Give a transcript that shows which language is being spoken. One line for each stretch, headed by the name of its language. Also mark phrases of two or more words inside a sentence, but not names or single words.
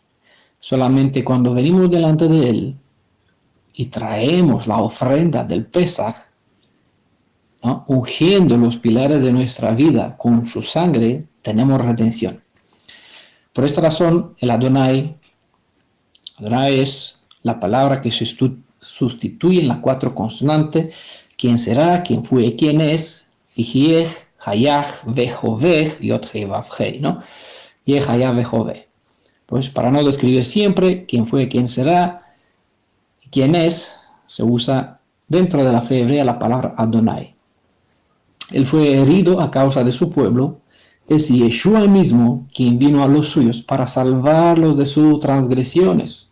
Spanish: Solamente cuando venimos delante de Él y traemos la ofrenda del Pesaj, ¿no?, ungiendo los pilares de nuestra vida con su sangre, tenemos redención. Por esta razón, el Adonai es la palabra que sustituye en las 4 consonantes: quién será, quién fue, quién es,
Hebrew: יהיה היה הווה יוד הא וו הא, ¿no? יהיה היה הווה.
Spanish: Pues para no describir siempre quién fue, quién será, quién es, se usa dentro de la fe hebrea la palabra Adonai. Él fue herido a causa de su pueblo. Es Yeshua mismo quien vino a los suyos para salvarlos de sus transgresiones.